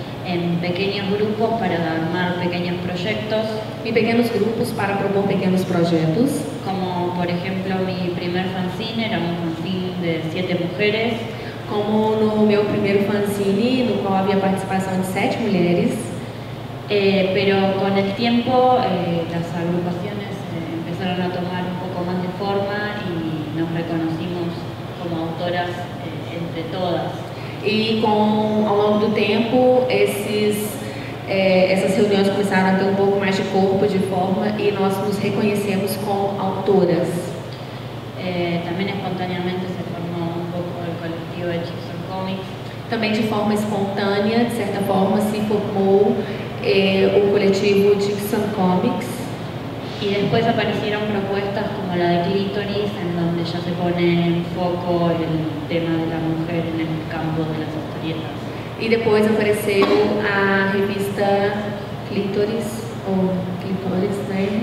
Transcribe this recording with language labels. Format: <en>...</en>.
<es>En pequeños grupos para armar pequeños proyectos,</es> <pt>em pequenos grupos para propor pequenos projetos,</pt> <es>como por ejemplo mi primer fanzine era un fanzine de 7 mujeres,</es> <pt>como no meu primeiro fanzine, no qual havia participação de 7 mulheres.</pt> <es>pero con el tiempo las agrupaciones empezaron a tomar un poco más de forma y nos reconocimos como autoras entre todas.</es> <pt>E ao longo do tempo, essas reuniões começaram a ter um pouco mais de corpo, de forma, e nós nos reconhecemos como autoras.</pt> <es>También espontáneamente se formó un poco el colectivo de Chicks on Comics.</es> <pt>Também de forma espontânea, de certa forma, se formou o coletivo Chicks on Comics.</pt> <es>Y después aparecieron propuestas como la de Clítoris, en donde ya se pone en foco el tema de la mujer en el campo de las historietas.</es> <pt>E depois apareceu a revista Clítoris, ou Clitóris, né?</pt>